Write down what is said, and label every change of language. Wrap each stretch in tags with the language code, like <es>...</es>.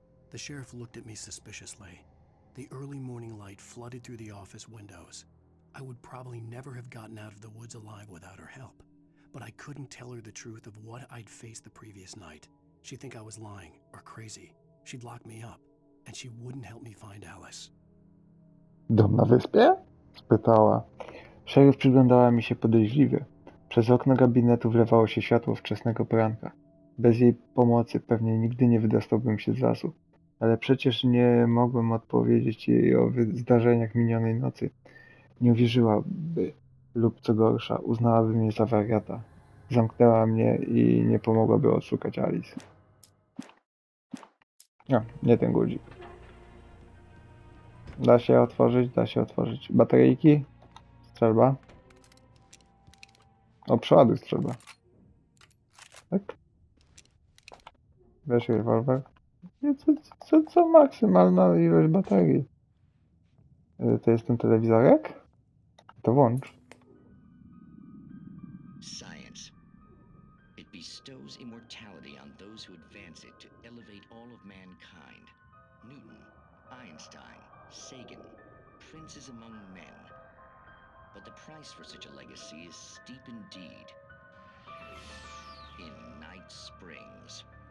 <en>The sheriff looked at me suspiciously. The early morning light flooded through the office windows. I would probably never have gotten out of the woods alive without her help, but I couldn't tell her the truth of what I'd faced the previous night. She'd think I was lying or crazy. She'd lock me up, and she wouldn't help me find Alice.</en> <pl>Dom na wyspie? Spytała. Szeryf przyglądała mi się podejrzliwie. Przez okno gabinetu wlewało się światło wczesnego poranka. Bez jej pomocy pewnie nigdy nie wydostałbym się z lasu. Ale przecież nie mogłem odpowiedzieć jej o zdarzeniach minionej nocy. Nie uwierzyłaby, lub co gorsza, uznałaby mnie za wariata. Zamknęła mnie i nie pomogłaby odszukać Alice. No, nie ten guzik. Da się otworzyć, da się otworzyć. Bateryjki? Strzelba. O, przeładuj strzelba. Tak? Weź rewolwer. Co maksymalna ilość baterii? To jest ten telewizorek? To włącz.</pl> <en>Science. It bestows immortality on those who advance it to elevate all of mankind. Newton, Einstein, Sagan, princes among men. But the price for such a legacy is steep indeed. In Night Springs.</en>